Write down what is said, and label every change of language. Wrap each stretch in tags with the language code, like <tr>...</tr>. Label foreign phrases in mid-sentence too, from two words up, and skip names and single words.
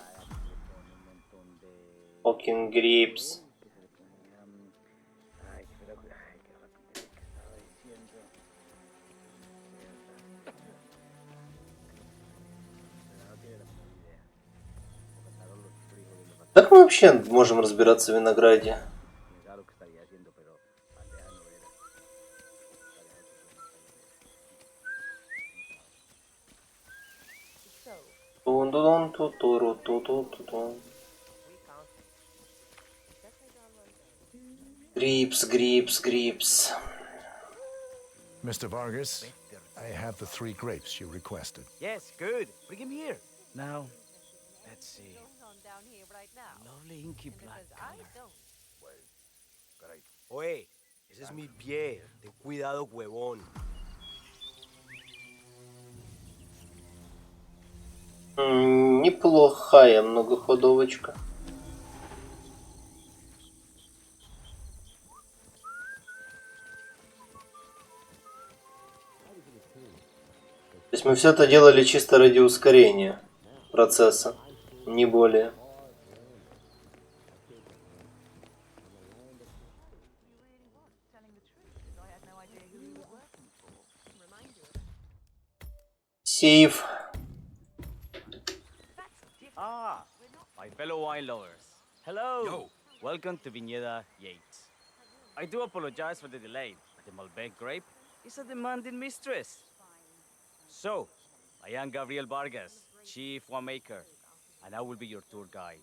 <es>un montón de</es> <en>Fucking grips.</en> <es>que se le pone ay, espera, ay, qué rapidez que estaba diciendo. No tiene la menor idea. Me faltaron los frijoles, me faltaron.</es> <ru>Как мы вообще можем разбираться в винограде?</ru> <es>Quién sabe lo que estaría haciendo, pero bandeja no era. Тун-ду-дун, ту-туру, ту-ту-ту-тун.</es> <en>Grips, grips, grips. Mr. Vargas, I have the 3 grapes you requested. Yes, good. Bring him here. Now, let's see. On down here right now. Lovely inky black I color. don't.</en> <es>Oye, ese es mi pie. Ten cuidado, huevón.</es> <ru>Неплохая многоходовочка. То есть мы все это делали чисто ради ускорения процесса, не более. Сейф.</ru> <en>Ah, my fellow wine lovers. Hello. Yo. Welcome to Viñeda Yates. I do apologize for the delay, but the Malbec grape is a demanding mistress. So, I am Gabriel Vargas, chief winemaker, and I will be your tour guide.</en>